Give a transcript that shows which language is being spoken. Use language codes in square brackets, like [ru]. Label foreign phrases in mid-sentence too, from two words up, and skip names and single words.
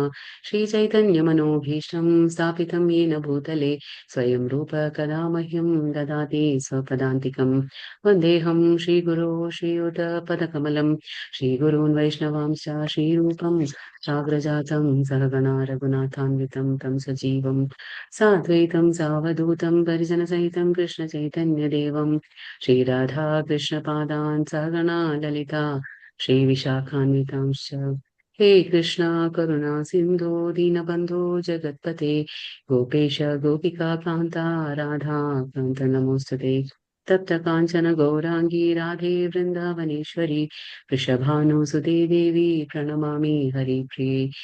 [sa] ശ്രീചൈതന്യമനോഭീഷ്ടം സ്ഥാപിതം येन ഭൂതലേ സ്വയം രൂപ കഥാ മഹ്യം ദദാതി സ്വപദാന്തികം. വന്ദേഹം ശ്രീഗുരോ ശ്രീയുതപദകമലം ശ്രീഗുരൂन् വൈഷ്ണവാംശ്ച ശ്രീരൂപം സാഗ്രജാതം സഹഗണാ രഘുനാഥാന്വിതം തം സജീവം സാദ്വൈതം സാവധൂതം പരിജനസഹിതം കൃഷ്ണചൈതന്യദേവം श्रीराधा कृष्णपादान् सगणा ललिता श्रीविशाखान्वितांश्च। हे कृष्णा करुणा सिन्धो दीनबन्धो जगत्पते गोपेश गोपिका कान्ता राधा कान्त नमोऽस्तुते। तप्त काञ्चन गौराङ्गी राधे वृन्दावनेश्वरी वृषभानुसुते देवी प्रणमामि हरिप्रिये।